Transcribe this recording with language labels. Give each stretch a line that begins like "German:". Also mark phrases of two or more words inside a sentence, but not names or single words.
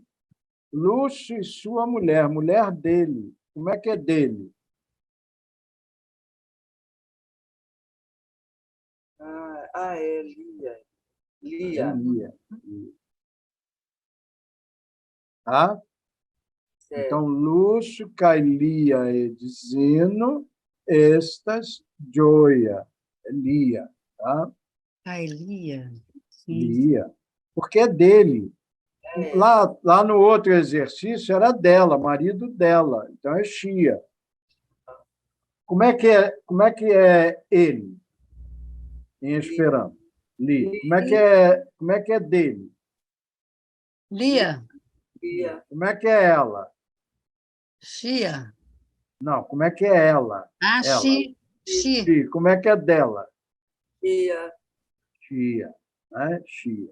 Portuguese: Lúcio e sua mulher, mulher dele. Como é que é dele? É Lia. Lia. Tá? Certo. Então, Lúcio,
Esperanto: Cailia, Edzino, estas, joia.
Portuguese: Lia. Tá? Lia. Lia. Porque é dele. Lá no outro exercício era dela, marido dela. Então, é Chia. Como é que é ele, em Esperanto? Li. Como é que é dele? Lia. Como é que é ela? Chia. Não, como é que é ela? Ela. Xi. Como é que é dela? Chia. Chia. Né? Chia.